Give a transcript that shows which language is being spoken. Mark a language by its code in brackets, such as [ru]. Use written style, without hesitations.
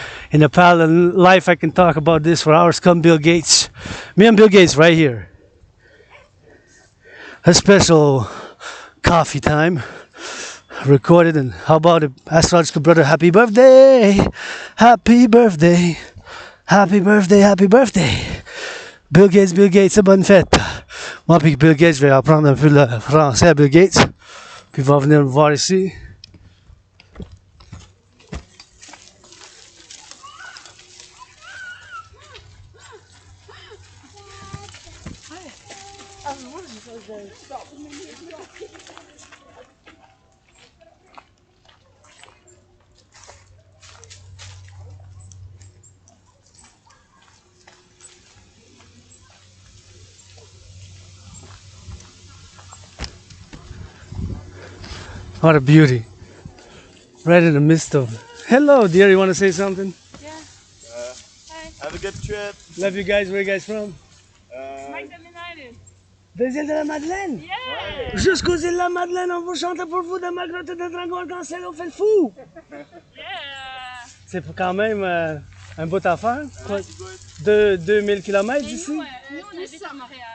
[en] In the parallel life, I can talk about this for hours. Come Bill Gates. Me and Bill Gates right here. A special coffee time. Recorded, and how about it? Astrological brother, happy birthday! Happy birthday! Happy birthday, happy birthday! [fr] Bill Gates, c'est bonne fête. Moi puis Bill Gates, je vais apprendre un peu le français à Bill Gates. Puis il va venir me voir ici. [en] What a beauty. Right in the midst of... Hello, dear. You want to say something? Yeah. Have a good trip. Love you guys. Where are you guys from? [fr] Des îles de la Madeleine? [en] Yeah. [fr] Jusqu'aux îles de la Madeleine, on vous chante pour vous de ma grotte de dragon cancer, on fait le fou! [en] Yeah. [fr] C'est quand même un bout à faire. Quoi? 2000 km d'ici? Nous, on habite à Montréal.